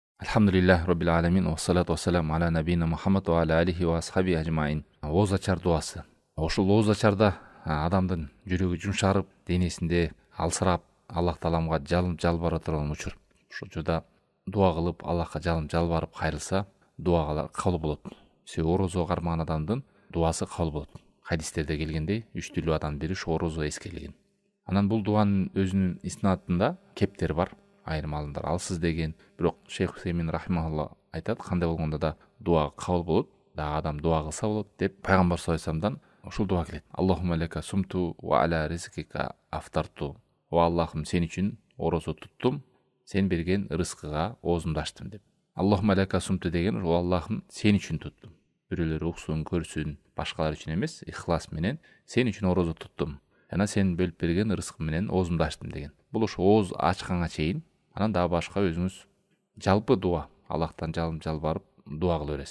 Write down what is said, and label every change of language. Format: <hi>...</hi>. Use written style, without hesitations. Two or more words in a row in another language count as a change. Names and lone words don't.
<ar>الحمد لله رب العالمين والصلاة والسلام على نبينا محمد وعلى آله وأصحابه أجمعين.</ar> <ky>Ооз ачар дуасы. Ошол ооз ачарда адамдын жүрөгү жумшарып, денесинде алсырап, Аллах Тааламга жалбара турган учур. Ошол учурда дуа кылып, Аллахка жалбарып кайрылса, дуага кабыл болот. Себеби орозо кармаган адамдын дуасы кабыл болот. Хадистерде келгендей, 3 түрлүү адамдын бири ошо орозо эскерилген. Анан бул дуанын өзүнүн иснатында кептери бар. Айрым алымдар алсыз деген, бирок Шейх Усеймин рахимахулла айтат, кандай болгондо да дуа кабыл болот, дагы адам дуа кылса болот деп пайгамбар</ky> <ar>صلى الله عليه وسلم</ar> <ky>ушул дуа келет.</ky> <ar>اللهم لك صمت وعلى رزقك أفطرت.</ar> <ky>О Аллахым, сен үчүн орозо туттум, сен берген рызкыга оозумду ачтым деп.</ky> <ar>اللهم لك صمت</ar> <ky>деген, о Аллахым, сен үчүн туттум. Бирөөлөр уксун, көрсүн, башкалар үчүн эмес, ихлас менен сен үчүн орозо туттум. Жана сен бөлүп берген рызкы менен оозумду ачтым деген. Бул ошо ооз ачканга чейин. Анан дагы башка өзүңүз жалпы дуа, Аллахтан жалбарып дуа кыла бересиз.</ky>